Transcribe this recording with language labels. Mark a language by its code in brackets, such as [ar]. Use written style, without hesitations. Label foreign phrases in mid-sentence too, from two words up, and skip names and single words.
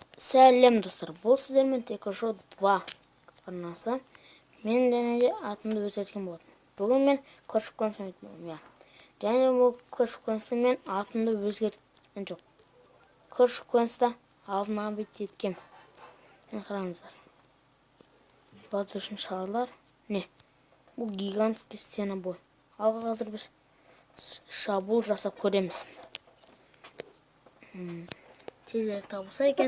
[kk] Сәлем достар, бұл сіздермен Текошо 2 арнасы. Мен және де атымды өзгерткен болдым. Бүгін мен Clash of Clans ойнайтын болдым. Және бұл Clash of Clans'та мен атымды өзгерткен жоқ. Clash of Clans'та алдын апдейт еткем. Мен қараңыздар. Воздушный шарлар. Не? Бұл гигантский стена бой. Алға қазір біз шабуыл жасап көреміз. Тезірек табылса екен.